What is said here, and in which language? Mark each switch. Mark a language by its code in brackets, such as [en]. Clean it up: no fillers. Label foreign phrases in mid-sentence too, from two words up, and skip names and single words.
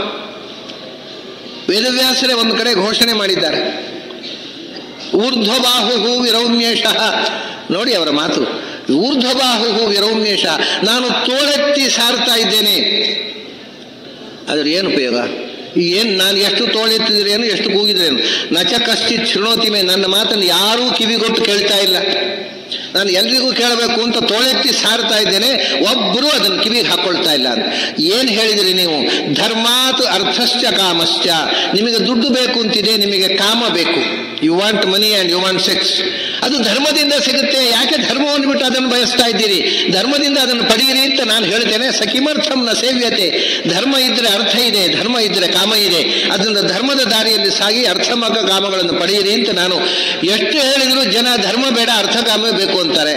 [kn] ವೇದವ್ಯಾಸರೇ ಒಂದು ಕಡೆ ಘೋಷಣೆ ಮಾಡಿದ್ದಾರೆ, [sa] ಊರ್ಧ್ವಬಾಹು ವಿರೌಮ್ಯೇಶ. [kn] ನೋಡಿ ಅವರ ಮಾತು, [sa] ಊರ್ಧ್ವಬಾಹು ವಿರೌಮ್ಯೇಶ, [kn] ನಾನು ತೋಳೆತ್ತಿ ಸಾರ್ತಾ ಇದ್ದೇನೆ. ಅದ್ರ ಏನು ಉಪಯೋಗ? ನಾನು ಎಷ್ಟು ತೋಳೆತ್ತಿದ್ರೇನು, ಎಷ್ಟು ಕೂಗಿದ್ರೇನು? [sa] ನಚ ಕಶ್ಚಿತ್ ಶೃಣೋತಿಮೆ, [kn] ನನ್ನ ಮಾತನ್ನು ಯಾರೂ ಕಿವಿಗೊಟ್ಟು ಕೇಳ್ತಾ ಇಲ್ಲ. ನಾನು ಎಲ್ರಿಗೂ ಕೇಳಬೇಕು ಅಂತ ತೋಳೆತ್ತಿ ಸಾರ್ತಾ ಇದ್ದೇನೆ, ಒಬ್ಬರು ಅದನ್ನು ಕಿವಿಗೆ ಹಾಕೊಳ್ತಾ ಇಲ್ಲ. ಏನು ಹೇಳಿದ್ರಿ ನೀವು? [sa] ಧರ್ಮಾತ್ ಅರ್ಥಶ್ಚ ಕಾಮಶ್ಚ. [kn] ನಿಮಗೆ ದುಡ್ಡು ಬೇಕು ಅಂತಿದೆ, ನಿಮಗೆ ಕಾಮ ಬೇಕು. [en] You want money and you want sex. [kn] ಅದು ಧರ್ಮದಿಂದ ಸಿಗುತ್ತೆ. ಯಾಕೆ ಧರ್ಮವನ್ನು ಬಿಟ್ಟು ಅದನ್ನು ಬಯಸ್ತಾ ಇದ್ದೀರಿ? ಧರ್ಮದಿಂದ ಅದನ್ನು ಪಡೆಯಿರಿ ಅಂತ ನಾನು ಹೇಳ್ತೇನೆ. [sa] ಸಖಿಮರ್ಥಂ ನ ಸೇವ್ಯತೆ. [kn] ಧರ್ಮ ಇದ್ದರೆ ಅರ್ಥ ಇದೆ, ಧರ್ಮ ಇದ್ದರೆ ಕಾಮ ಇದೆ. ಅದರಿಂದ ಧರ್ಮದ ದಾರಿಯಲ್ಲಿ ಸಾಗಿ ಅರ್ಥಮಕ ಕಾಮಗಳನ್ನು ಪಡೆಯಿರಿ ಅಂತ ನಾನು ಎಷ್ಟು ಹೇಳಿದ್ರು ಜನ ಧರ್ಮ ಬೇಡ, ಅರ್ಥ ಕಾಮವೇ ಬೇಕು ಅಂತಾರೆ.